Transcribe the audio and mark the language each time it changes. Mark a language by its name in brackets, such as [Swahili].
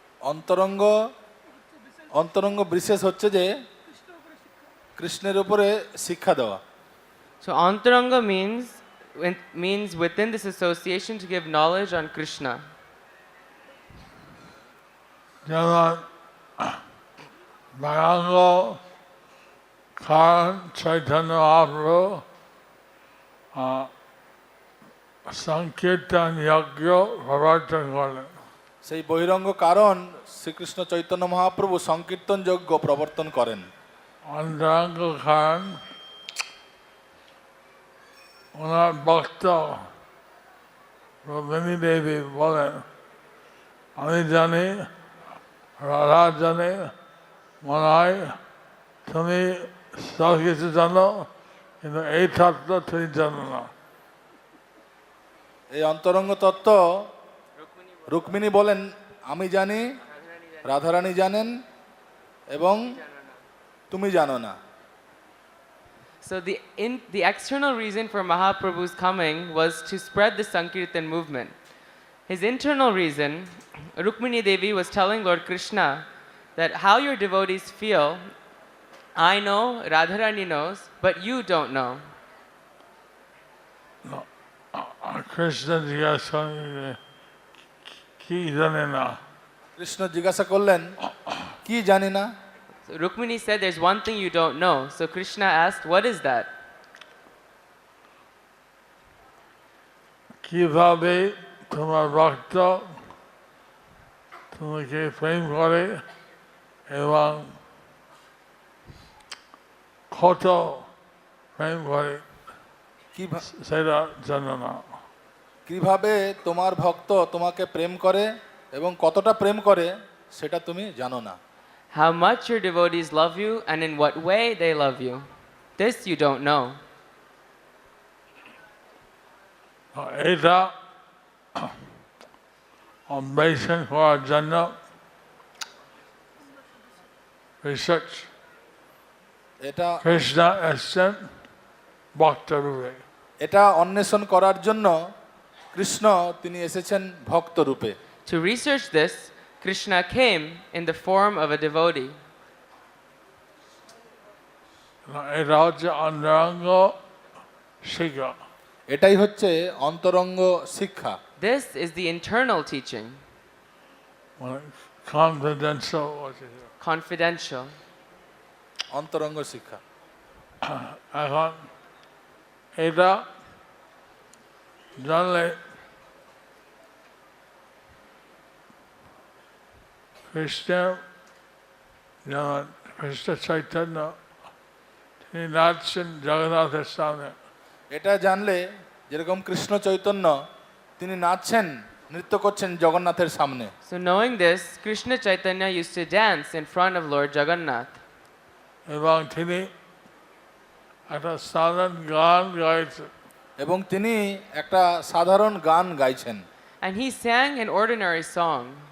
[Bangla] অন্তরঙ্গ অন্তরঙ্গ বিশেষ হচ্ছে যে কৃষ্ণের উপরে শিক্ষা দেওয়া। [English] So antaranga means within this association to give knowledge on Krishna. [Bangla] যেমন বায়াঙ্গ কারণ চৈতন্য মহাপ্রভু সংকীর্তন যজ্ঞ প্রবর্তন করলেন। সেই বহিরঙ্গ কারণ শ্রীকৃষ্ণ চৈতন্য মহাপ্রভু সংকীর্তন যজ্ঞ প্রবর্তন করেন। অন্তরঙ্গ কারণ ওনার ভক্ত রুক্মিণী দেবী বলেন, আমি জানি রাধা জানে, মনে হয় তুমি সব কিছু জানো, কিন্তু এই তত্ত্ব তুমি জানো না। এই অন্তরঙ্গ তত্ত্ব রুক্মিণী বলেন, আমি জানি, রাধারানী জানেন এবং তুমি জানো না। [English] So the external reason for Mahaprabhu's coming was to spread the Sankirtan movement. His internal reason, Rukmini Devi was telling Lord Krishna that how your devotees feel, I know, Radharani knows, but you don't know. [Bangla] Krishna জিজ্ঞাসা করেন, কি জানে না? কৃষ্ণ জিজ্ঞাসা করলেন, কি জানি না? [English] So Rukmini said, there's one thing you don't know. So Krishna asked, what is that? [Bangla] কিভাবে তোমার ভক্ত তোমাকে প্রেম করে এবং কত প্রেম করে সেটা জানো না। কিভাবে তোমার ভক্ত তোমাকে প্রেম করে এবং কতটা প্রেম করে সেটা তুমি জানো না। [English] How much your devotees love you and in what way they love you. This you don't know. [Bangla] এটা অন্বেষণ করার জন্য রিসার্চ এটা কৃষ্ণ এসছেন ভক্ত রূপে। এটা অন্বেষণ করার জন্য কৃষ্ণ তিনি এসেছেন ভক্ত রূপে। [English] To research this, Krishna came in the form of a devotee. [Bangla] এটা হচ্ছে অন্তরঙ্গ শিক্ষা। এটাই হচ্ছে অন্তরঙ্গ শিক্ষা। [English] This is the internal teaching, confidential confidential. [Bangla] অন্তরঙ্গ শিক্ষা। এখন এটা জানলে কৃষ্ণ যেমন কৃষ্ণ চৈতন্য তিনি নাচছেন জগন্নাথের সামনে। এটা জানলে যেরকম কৃষ্ণ চৈতন্য তিনি নাচছেন নৃত্য করছেন জগন্নাথের সামনে। [English] So knowing this, Krishna Chaitanya used to dance in front of Lord Jagannath. [Bangla] এবং তিনি একটা সাধারণ গান গাইছেন। এবং তিনি একটা সাধারণ গান গাইছেন। [English] And he sang an ordinary song,